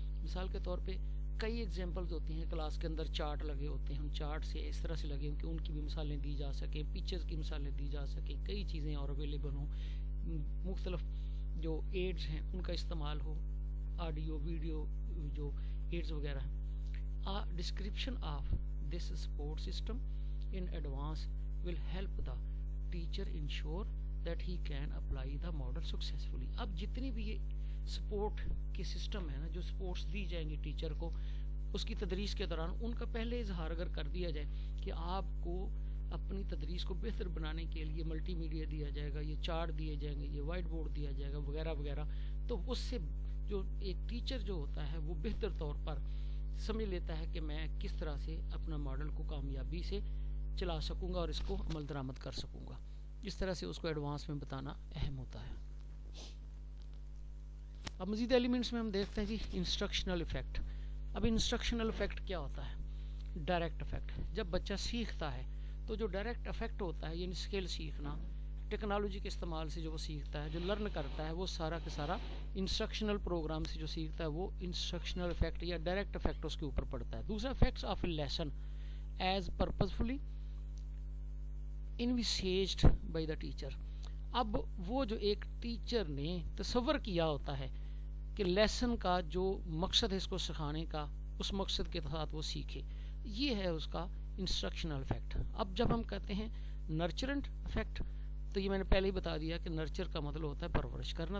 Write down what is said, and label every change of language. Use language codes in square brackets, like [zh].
[ur] مثال کے طور پہ کئی ایگزامپلز ہوتی ہیں, کلاس کے اندر چارٹ لگے ہوتے ہیں, ان چارٹ سے اس طرح سے لگے ہوں کہ ان کی بھی مثالیں دی جا سکیں, پکچرز کی مثالیں دی جا سکیں, کئی چیزیں اور اویلیبل ہوں, مختلف جو ایڈز ہیں ان کا استعمال ہو, آڈیو ویڈیو جو ایڈز وغیرہ ہیں. [en] Description of this support system in advance will help the teacher ensure that he can apply the model successfully. [ur] اب جتنی بھی یہ سپورٹ کے سسٹم ہے نا, جو سپورٹس دی جائیں گی ٹیچر کو اس کی تدریس کے دوران, ان کا پہلے اظہار اگر کر دیا جائے کہ آپ کو اپنی تدریس کو بہتر بنانے کے لیے ملٹی میڈیا دیا جائے گا, یہ چارٹ دیے جائیں گے, یہ وائٹ بورڈ دیا جائے گا وغیرہ وغیرہ, تو اس سے جو ایک ٹیچر جو ہوتا ہے وہ بہتر طور پر سمجھ لیتا ہے کہ میں کس طرح سے اپنا ماڈل کو کامیابی سے چلا سکوں گا اور اس کو عمل درآمد کر سکوں گا. اس طرح سے اس کو ایڈوانس میں بتانا اہم ہوتا ہے. اب مزید ایلیمنٹس میں ہم دیکھتے ہیں جی انسٹرکشنل افیکٹ. اب انسٹرکشنل افیکٹ کیا ہوتا ہے؟ Direct effect. جب بچہ سیکھتا ہے تو جو ڈائریکٹ افیکٹ ہوتا ہے یعنی اسکل سیکھنا, ٹیکنالوجی کے استعمال سے جو وہ سیکھتا ہے, جو لرن کرتا ہے, وہ سارا کا سارا انسٹرکشنل پروگرام سے جو سیکھتا ہے وہ انسٹرکشنل افیکٹ یا ڈائریکٹ افیکٹ اس کے اوپر پڑتا ہے. [en] دوسرا effects of a lesson as purposefully envisaged by the teacher. [ur] اب وہ جو ایک ٹیچر نے تصور کیا ہوتا ہے کہ لیسن کا جو مقصد ہے اس کو سکھانے کا, اس مقصد کے ساتھ وہ سیکھے, یہ ہے اس کا انسٹرکشنل افیکٹ. اب جب ہم کہتے ہیں نرچرنٹ افیکٹ, تو یہ میں نے پہلے ہی بتا دیا کہ نرچر کا مطلب ہوتا ہے پرورش کرنا.